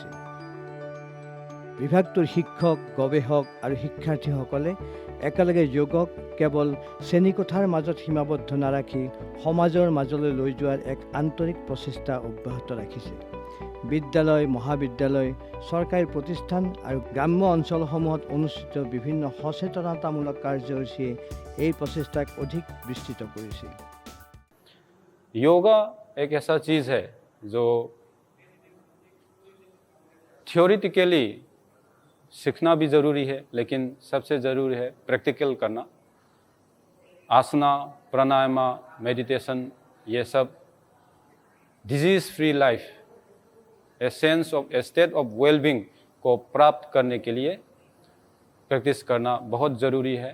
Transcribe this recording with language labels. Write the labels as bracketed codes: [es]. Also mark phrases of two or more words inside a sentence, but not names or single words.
[as] বিভাগটোৰ শিক্ষক, গৱেষক আৰু শিক্ষাৰ্থীসকলে একেলগে যোগক কেৱল শ্ৰেণীকোঠাৰ মাজত সীমাবদ্ধ নাৰাখি সমাজৰ মাজলৈ লৈ যোৱাৰ এক আন্তৰিক প্ৰচেষ্টা অব্যাহত ৰাখিছে। বিদ্যালয়, মহাবিদ্যালয়, চৰকাৰী প্ৰতিষ্ঠান আৰু গ্ৰাম্য অঞ্চলসমূহত অনুষ্ঠিত বিভিন্ন সচেতনতামূলক কাৰ্যসূচীয়ে এই প্ৰচেষ্টাক অধিক বিস্তৃত কৰিছে। [hi] योगा एक ऐसा चीज़ है जो थियोरिटिकली सीखना भी ज़रूरी है, लेकिन सबसे ज़रूरी है प्रैक्टिकल करना। आसना, प्राणायाम, मेडिटेशन, ये सब [en] disease free life, a sense of a state of wellbeing [hi] को प्राप्त करने के लिए प्रैक्टिस करना बहुत ज़रूरी है।